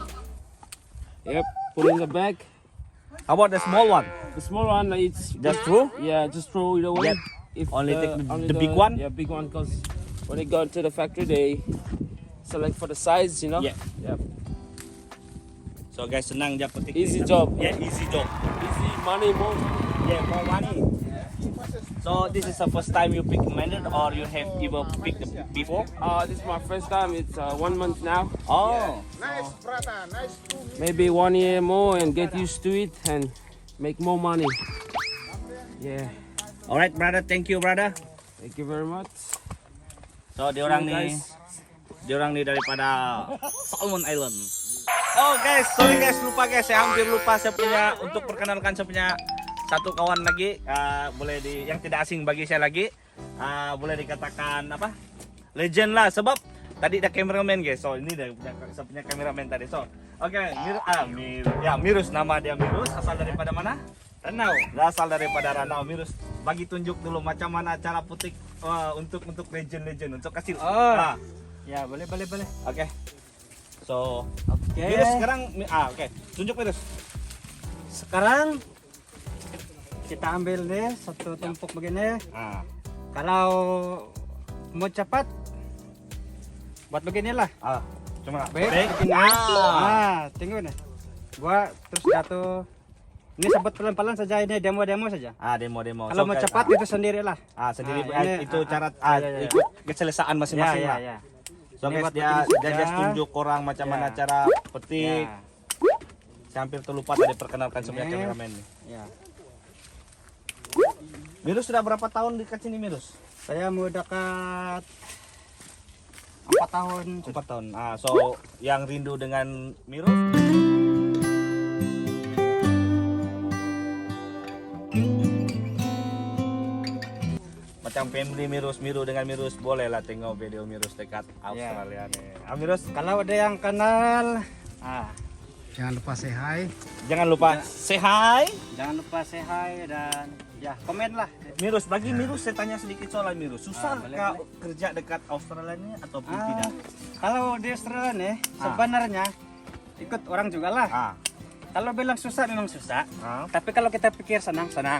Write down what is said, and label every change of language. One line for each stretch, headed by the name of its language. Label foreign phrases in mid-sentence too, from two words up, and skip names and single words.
English: Yep. Put in the bag. How about the small one? The small one, it's Just throw? Yeah, just throw it away. Yep. If Only take the big one? Yeah, big one, because when they go to the factory, they select for the size, you know. Yeah. Yep. So guys,
Malay: senang dia petik.
English: Easy job. Yeah, easy job. Easy money, more. Yeah, more money. So this is the first time you pick mandarin, or you have ever picked before? This is my first time. It's 1 month now. Oh. Nice, brother. Nice to meet Maybe 1 year more and get used to it and make more money. Yeah. Alright, brother. Thank you, brother. Thank you very much.
Malay: So diorang
English: See you, nih, guys.
Malay: diorang nih daripada Salmon Island.
English: Oh guys, sorry guys,
Malay: lupa guys, saya hampir lupa saya punya untuk perkenalkan saya punya satu kawan lagi, boleh yang tidak asing bagi saya lagi, boleh dikatakan apa? Legend lah, sebab tadi ada cameraman guys. So ini saya punya cameraman tadi. So oke, Mirus, nama dia Mirus, asal daripada mana? Ranau. Asal daripada Ranau. Mirus, bagi tunjuk dulu macam mana cara petik untuk legend untuk kasih. Ya, boleh. Oke. So, Oke. Mirus sekarang oke. Tunjuk Mirus. Sekarang kita ambil nih satu tumpuk begini. Ah, Kalau mau cepat, buat beginilah. cuma Baik, baik. begini. Tunggu nih. Gua terus jatuh. Ini sebut pelan-pelan saja, ini demo-demo saja. Demo. Kalau mau cepat itu sendirilah. Sendiri ini, itu cara ya. ikut keselesaan masing-masing lah. Ya. So Ini guys, buat dia begini saja. just tunjuk orang macam Ya. mana cara petik. Ya. Saya hampir terlupa tadi perkenalkan sebenarnya Ini. kameramen nih. Ya. Mirus sudah berapa tahun dekat sini Mirus? Saya mau dekat 4 tahun. 4 tahun. So yang rindu dengan Mirus? Macam family Mirus, dengan Mirus, boleh lah tengok video Mirus dekat Australia nih. Mirus, Kalau ada yang kenal, Jangan lupa
English: say hi.
Malay: jangan lupa
English: say hi.
Malay: jangan lupa
English: say hi
Malay: dan ya komen lah. Mirus, bagi Mirus saya tanya sedikit soal Mirus. Susah boleh, kah kerja dekat Australia ini ataupun tidak? Kalau di Australia nih sebenarnya ikut orang juga lah. Kalau bilang susah memang susah. Tapi kalau kita pikir senang.